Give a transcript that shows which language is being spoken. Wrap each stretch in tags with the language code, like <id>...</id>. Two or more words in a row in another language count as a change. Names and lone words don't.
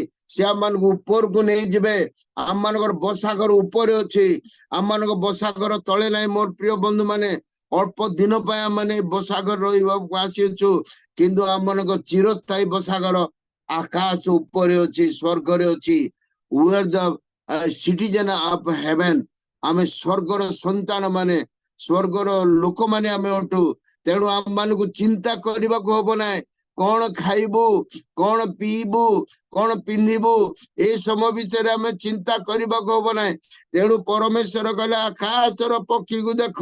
<or>ସେ ଆମ ମାନଙ୍କୁ ଉପରକୁ ନେଇଯିବେ। ଆମ ମାନଙ୍କର ବସା ଘର ଉପରେ ଅଛି, ଆମ ମାନଙ୍କ ବସା ଘର ତଳେ ନାହିଁ। ମୋର ପ୍ରିୟ ବନ୍ଧୁ ମାନେ, ଅଳ୍ପ ଦିନ ପାଇଁ ଆମେ ବସା ଘର ରହିବାକୁ ଆସିଅଛୁ, କିନ୍ତୁ ଆମ ମାନଙ୍କ ଚିରସ୍ଥାୟୀ ବସା ଘର ଆକାଶ ଉପରେ ଅଛି, ସ୍ୱର୍ଗରେ ଅଛି।</or> <en>We are the citizen of heaven.</en> <or>ଆମେ ସ୍ୱର୍ଗର ସନ୍ତାନ ମାନେ, ସ୍ୱର୍ଗର ଲୋକମାନେ ଆମେ ଅଟୁ। ତେଣୁ ଆମ ମାନଙ୍କୁ ଚିନ୍ତା କରିବାକୁ ହବ ନାହିଁ। କଣ ଖାଇବୁ, କଣ ପିଇବୁ, କଣ ପିନ୍ଧିବୁ, ଏ ସମୟ ବିଷୟରେ ଆମେ ଚିନ୍ତା କରିବାକୁ ହବ ନାହିଁ। ତେଣୁ ପରମେଶ୍ୱର କହିଲେ, ଆକାଶର ପକ୍ଷୀକୁ ଦେଖ।</or>